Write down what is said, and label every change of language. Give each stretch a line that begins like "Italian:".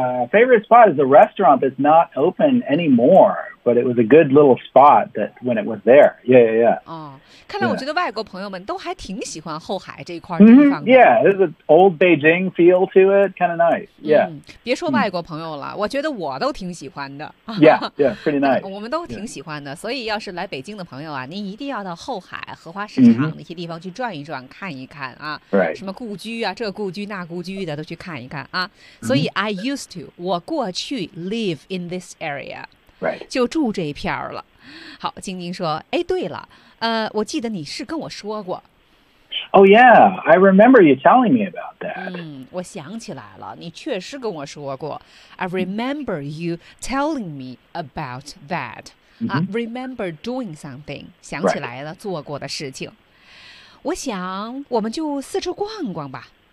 English: Favorite spot is a restaurant that's not open anymore, but it was a good little spot that when it was there. Yeah.
Chinese: Oh, 看来我觉得外国朋友们都还挺喜欢后海这一块地方的。
English: Yeah, there's an old Beijing feel to it, kind of nice. Yeah.
Chinese: 别说外国朋友了，我觉得我都挺喜欢的。
English: Yeah, pretty nice.
Chinese: 我们都挺喜欢的，所以要是来北京的朋友啊，您一定要到后海、荷花市场那些地方去转一转、看一看啊。
English: Right.
Chinese: 什么故居啊，这故居那故居的都去看一看啊。所以
English: I used to,
Chinese: 我过去
English: live in this area, right.
Chinese: 就住这一片儿了。好，晶晶说，哎，对了，我记得你是跟我说过。
English: Oh yeah, I remember you telling me about that.
Chinese: 我想起来了，你确实跟我说过。
English: I remember you telling me about that. Remember doing something,
Chinese: 想起来了、做过的事情。我想我们就四处逛逛吧。